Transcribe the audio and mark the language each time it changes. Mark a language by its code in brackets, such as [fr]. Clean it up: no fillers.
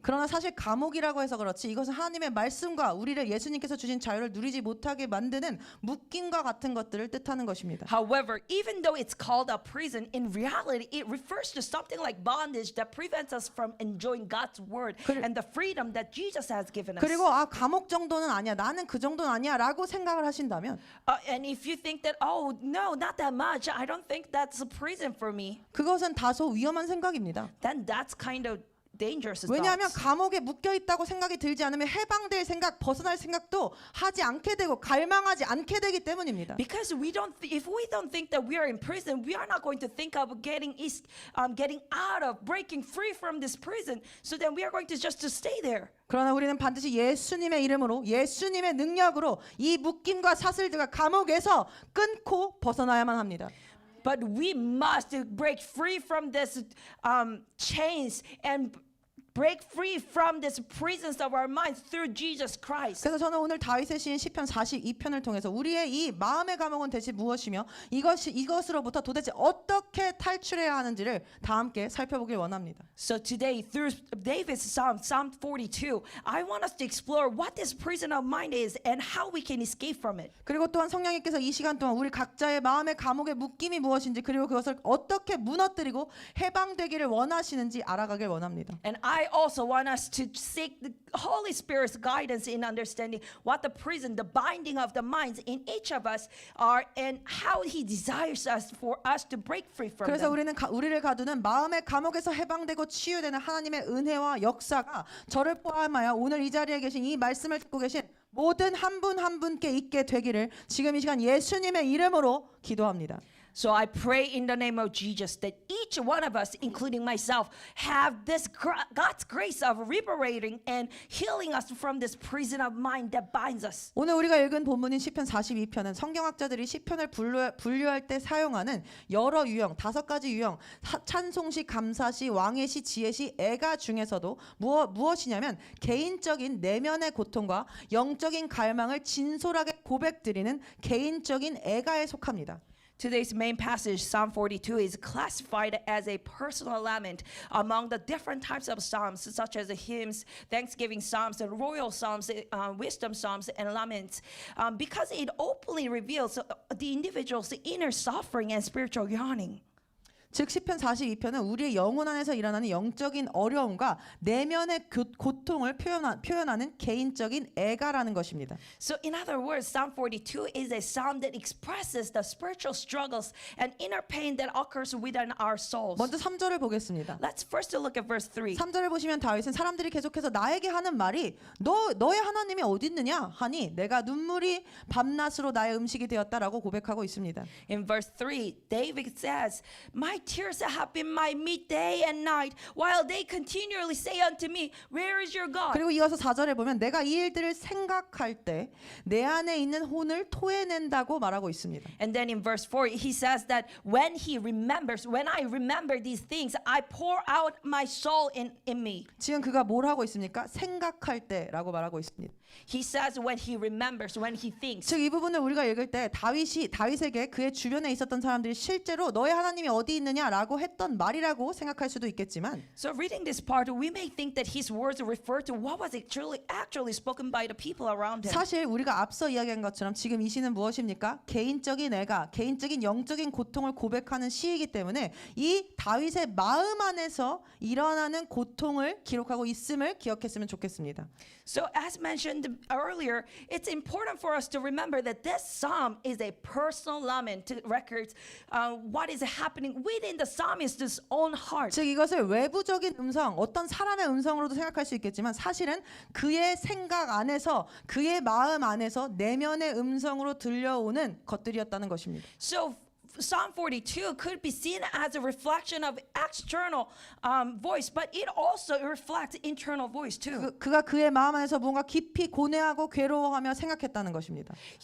[ko] 그러나 사실 감옥이라고 해서 그렇지 이것은 하나님의 말씀과 우리를 예수님께서 주신 자유를 누리지 못하게 만드는 묶임과 같은 것들을 뜻하는 것입니다. [en] However, even though it's called a prison, in reality, it refers to something like bondage that prevents us from enjoying God's word and the freedom that Jesus has given us. [ko] 그리고 감옥 정도는 아니야. 나는 그 정도는 아니야라고 생각을 하신다면 [en] And if you think that, oh no, not that much, I don't think that's a prison for me, [ko] 그것은 다소 위험한 생각입니다. [en] then that's kind of dangerous. [ko] 왜냐하면 [en] thoughts. [ko] 감옥에 묶여 있다고 생각이 들지 않으면 해방될 생각, 벗어날 생각도 하지 않게 되고 갈망하지 않게 되기 때문입니다. [en] Because if we don't think that we are in prison, we are not going to think of getting out of, breaking free from this prison. So then we are going to just to stay there. [ko] 그러나 우리는 반드시 예수님의 이름으로 예수님의 능력으로 이 묶임과 사슬들과 감옥에서 끊고 벗어나야만 합니다. [en] But we must break free from this chains and break free from these prisons of our minds through Jesus Christ. [ko] 그래서 저는 오늘 다윗의 시인 시편 42편을 통해서 우리의 이 마음의 감옥은 대체 무엇이며 이것으로부터 도대체 어떻게 탈출해야 하는지를 다 함께 살펴보길 원합니다. [en] So today, through David's Psalm 42, I want us to explore what this prison of mind is and how we can escape from it. [ko] 그리고 또한 성령님께서 이 시간 동안 우리 각자의 마음의 감옥의 묶임이 무엇인지 그리고 그것을 어떻게 무너뜨리고 해방되기를 원하시는지 알아가길 원합니다. [en] And I I also want us to seek the Holy Spirit's guidance in understanding what the prison, the binding of the minds in each of us are, and how He desires us for us to break free from [ko] 그래서 [en] them. [ko] 우리를 가두는 마음의 감옥에서 해방되고 치유되는 하나님의 은혜와 역사가 저를 포함하여 오늘 이 자리에 계신 이 말씀을 듣고 계신 모든 한 분 한 분께 있게 되기를 지금 이 시간 예수님의 이름으로 기도합니다. [en] So I pray in the name of Jesus that each one of us, including myself, have this God's grace of liberating and healing us from this prison of mind that binds us. [ko] 오늘 우리가 읽은 본문인 시편 42편은 성경학자들이 시편을 분류할 때 사용하는 여러 유형, 5가지 유형, 찬송시, 감사시, 왕의시, 지혜시, 애가 중에서도 무엇이냐면 개인적인 내면의 고통과 영적인 갈망을 진솔하게 고백드리는 개인적인 애가에 속합니다. [en] Today's main passage, Psalm 42, is classified as a personal lament among the different types of psalms, such as the hymns, thanksgiving psalms, the royal psalms, wisdom psalms, and laments, because it openly reveals the individual's inner suffering and spiritual yearning. [ko] 즉 시편 42편은 우리의 영혼 안에서 일어나는 영적인 어려움과 내면의 고통을 표현하는 개인적인 애가라는 것입니다. [en] So in other words, Psalm 42 is a psalm that expresses the spiritual struggles and inner pain that occurs within our souls. [ko] 먼저 3절을 보겠습니다. [en] Let's first look at verse 3. [ko] 3절을 보시면 다윗은 사람들이 계속해서 나에게 하는 말이 너의 하나님이 어디 있느냐 하니 내가 눈물이 밤낮으로 나의 음식이 되었다라고 고백하고 있습니다. [en] In verse 3, David says, My tears have been my meat day and night, while they continually say unto me, Where is your God? [ko] 그리고 이어서 4절에 보면 내가 이 일들을 생각할 때 내 안에 있는 혼을 토해낸다고 말하고 있습니다. [en] And then in verse 4, he says that when I remember these things, I pour out my soul in me. [ko] 지금 그가 뭘 하고 있습니까? 생각할 때라고 말하고 있습니다. [en] He says when he remembers, when he thinks. [ko] 즉 이 부분을 우리가 읽을 때 다윗에게 그의 주변에 있었던 사람들이 실제로 너의 하나님이 어디 있느냐라고 했던 말이라고 생각할 수도 있겠지만 [en] So reading this part, we may think that his words refer to what was actually spoken by the people around him. [ko] 사실 우리가 앞서 이야기한 것처럼 지금 이 시는 무엇입니까? 개인적인 애가 개인적인 영적인 고통을 고백하는 시이기 때문에 이 다윗의 마음 안에서 일어나는 고통을 기록하고 있음을 기억했으면 좋겠습니다. [en] So as mentioned earlier, it's important for us to remember that this psalm is a personal lament to record what is happening within the psalmist's own heart. [ko] 즉 이것을 외부적인 음성, 어떤 사람의 음성으로도 생각할 수 있겠지만 사실은 그의 생각 안에서 그의 마음 안에서 내면의 음성으로 들려오는 것들이었다는 것입니다. [en] So Psalm 42 could be seen as a reflection of external voice, but it also reflects internal voice too. [ko] 그가 그의 마음 안에서 뭔가 깊이 고뇌하고 괴로워하며 생각했다는 것입니다.